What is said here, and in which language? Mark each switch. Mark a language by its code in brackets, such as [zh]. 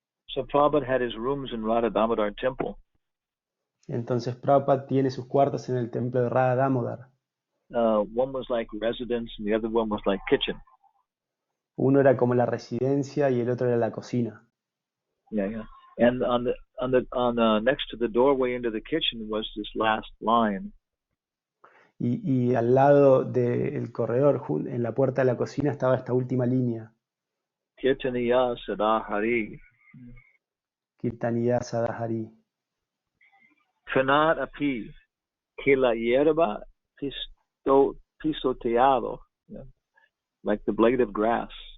[en] So Prabhupada had his rooms in Radha Damodar temple. [es] Entonces Prabhupada tiene sus cuartos en el templo de Radha Damodar. [en] One was like residence and the other one was like kitchen. [es] Uno era como la residencia y el otro era la cocina. [en] Yeah. And on next to the doorway into the kitchen was this last line. [es] Y al lado del corredor, en la puerta de la cocina, estaba esta última línea. [sa] Kirtaniya sadahari. Kirtaniya sadahari. [en] Fanat api [es] que la hierba pisoteado, [en] like the blade of grass.